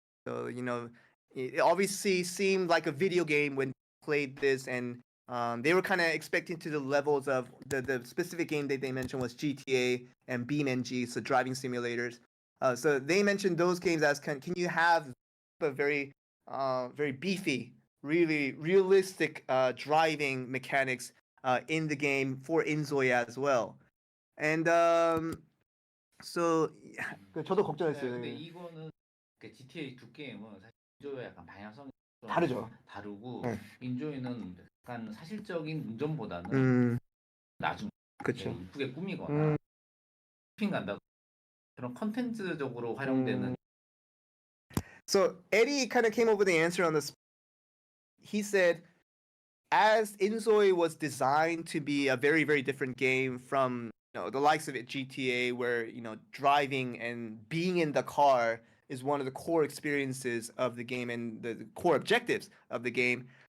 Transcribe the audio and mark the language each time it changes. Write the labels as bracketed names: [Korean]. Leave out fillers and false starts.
[English] So, it obviously seemed like a video game when they played this, and they were kind of expecting to the levels of the specific game that they mentioned was GTA and BeamNG, so driving simulators. So they mentioned those games as can you have a very beefy, really realistic driving mechanics in the game for inZOI as well. And so [Korean] 저도 네, 걱정했어요. 근데 이거는 그 GTA 두 게임은 사실 인조이와 약간 방향성이 좀 다르죠. 다르고 네. 인조이는 약간 사실적인 운전보다는 나중 그렇죠. 이쁘게 꾸미거나 쇼핑 간다 그런 컨텐츠적으로 활용되는. [English] So Eddie kind of came up with the answer on this. He said, as inZOI was designed to be a very, very different game from the likes of GTA, where driving and being in the car is one of the core experiences of the game and the core objectives of the game.